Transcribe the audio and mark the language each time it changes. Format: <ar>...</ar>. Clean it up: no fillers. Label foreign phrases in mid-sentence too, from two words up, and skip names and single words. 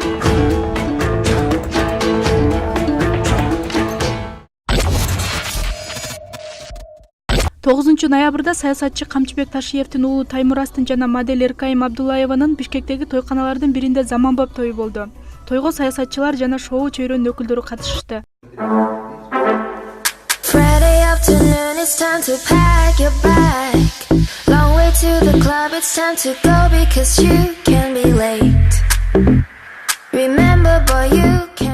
<ky>9 ноябрда саясатчы Камчыбек Ташиевдин уулу Таймурастын жана модель Эркайым Абдуллаеванын Бишкектеги тойканалардын биринде заманбап тою болду. Тойго саясатчылар жана шоу чөйрөнүн өкүлдөрү катышышты.</ky> <en>Friday afternoon, it's time to pack your bag. Long way to the club, it's time to go because you can be late. Remember, boy, you</en>